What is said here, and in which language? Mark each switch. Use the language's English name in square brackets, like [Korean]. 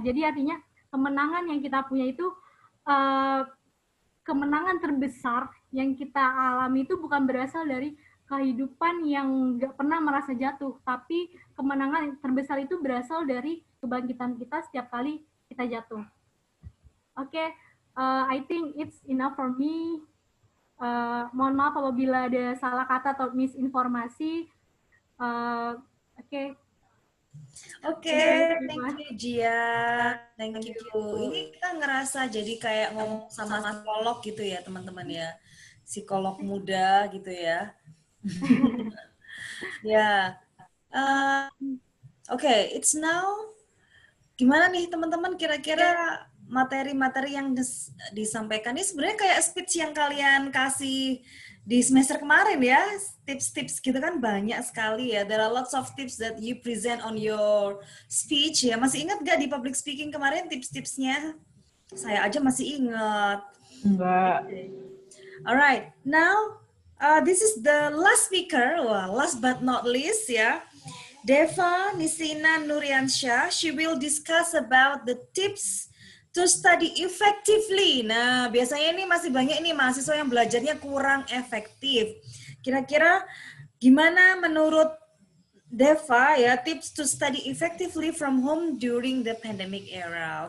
[Indonesian] Jadi artinya kemenangan yang kita punya itu, kemenangan terbesar yang kita alami itu bukan berasal dari kehidupan yang nggak pernah merasa jatuh, tapi kemenangan terbesar itu berasal dari kebangkitan kita setiap kali kita jatuh. [English] Oke, I think it's enough for me. [Indonesian] Mohon maaf apabila ada salah kata atau misinformasi. [English] Oke, thank you Gia, thank you. [Indonesian] Ini kita ngerasa jadi kayak ngomong sama psikolog gitu ya teman-teman ya, psikolog muda gitu ya. Ya, oke, [English] it's now. [Indonesian] Gimana nih teman-teman, kira-kira materi-materi yang disampaikan ini sebenarnya kayak speech yang kalian kasih di semester kemarin ya, tips-tips gitu kan banyak sekali ya. [English] There are lots of tips that you present on your speech ya. [Indonesian] Masih ingat gak di public speaking kemarin tips-tipsnya? Saya aja masih ingat. Enggak. [English] Alright, now this is the last speaker, well, last but not least ya. Deva Nisina Nuriansyah, she will discuss about the tips to study effectively. [Indonesian] Nah, biasanya ini masih banyak nih mahasiswa yang belajarnya kurang efektif. Kira-kira gimana menurut Deva ya [English] tips to study effectively from home during the pandemic era?